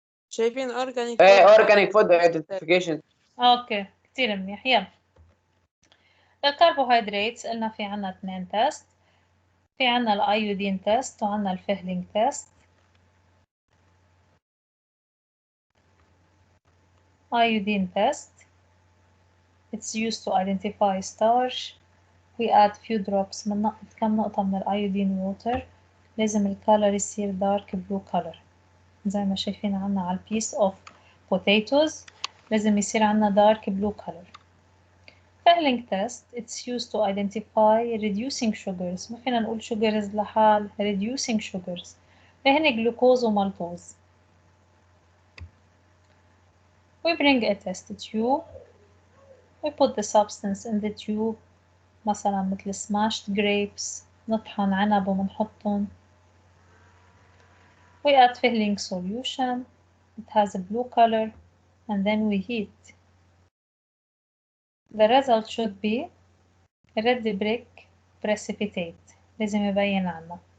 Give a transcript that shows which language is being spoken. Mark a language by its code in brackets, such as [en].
[ar] شايفين اورجانيك [en] ايه organic food identification. [ar] اوكي كتير منيح. يلا الكربوهيدرات قلنا في عنا 2 تيست. في عنا الايودين تيست وعنا الفهلينج تيست. [en] iodine test, it's used to identify starch. We add few drops [ar] من كم نقطة من الأيودين ووتر. لازم الكالر يصير dark blue color زي ما شايفين عنا على [en] piece of potatoes [ar] لازم يصير عنا dark blue color. [en] fehling test, it's used to identify reducing sugars. [ar] ما فينا نقول sugars لحال reducing sugars فهن جلوكوز ومالتوز. [en] We bring a test tube. We put the substance in the tube. [ar] مثلا مثل [en] smashed grapes [ar] نطحن عنب ومنحطهم. [en] We add fehling solution. It has a blue color and then we heat. The result should be red brick precipitate. [ar] لازم يبين عنا.